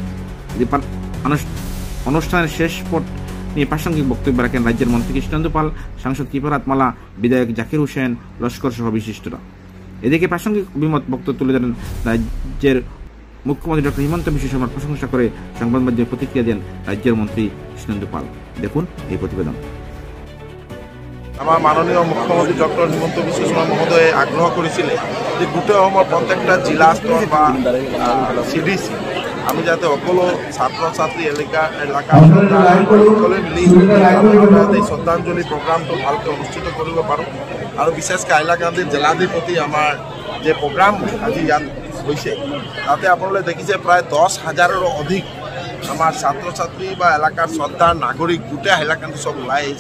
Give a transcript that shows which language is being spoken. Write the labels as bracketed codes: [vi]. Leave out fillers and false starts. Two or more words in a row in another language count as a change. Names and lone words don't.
[bn] অনুষ্ঠানের শেষ পথ নিয়ে প্রাসঙ্গিক বক্তব্য রাখেন রাজ্যের মন্ত্রী কৃষ্ণেন্দু পাল, সাংসদ কৃপানাথ মালা, বিধায়ক জাকির হোসেন লস্কর সহ বিশিষ্টরা। এদিকে প্রাসঙ্গিক অভিমত বক্তব্য তুলে ধরেন রাজ্যের মুখ্যমন্ত্রী ডক্টর হিমন্ত বিশ্ব শর্মার প্রশংসা করে সংবাদ মাধ্যমে প্রতিক্রিয়া দেন রাজ্যের মন্ত্রী কৃষ্ণেন্দু পাল। দেখুন এই প্রতিবেদন। আমার মাননীয় মুখ্যমন্ত্রী ডক্টর হিমন্ত বিশ্ব শর্মা মহোদয়ে আগ্রহ করেছিলেন [as] যে গোটেই অসমৰ প্ৰত্যেকটা জিলা স্তৰ বা CDC আমি যাতে সকলো ছাত্ৰ ছাত্ৰী এলেকা সকলোৱে মিলি এই শ্ৰদ্ধাঞ্জলি প্ৰগ্ৰামটো ভালকৈ অনুষ্ঠিত কৰিব পাৰোঁ। আৰু বিশেষকৈ হাইলাকান্দিৰ জিলাধিপতি আমাৰ যে প্ৰগ্ৰাম আজি ইয়াত হৈছে তাতে আপোনালোকে দেখিছে প্ৰায় 10,000-ৰো অধিক আমাৰ ছাত্ৰ ছাত্ৰী বা এলেকাৰ শ্ৰদ্ধাৰ নাগৰিক গোটেই হাইলাকান্দি চব ওলাই আহিছে।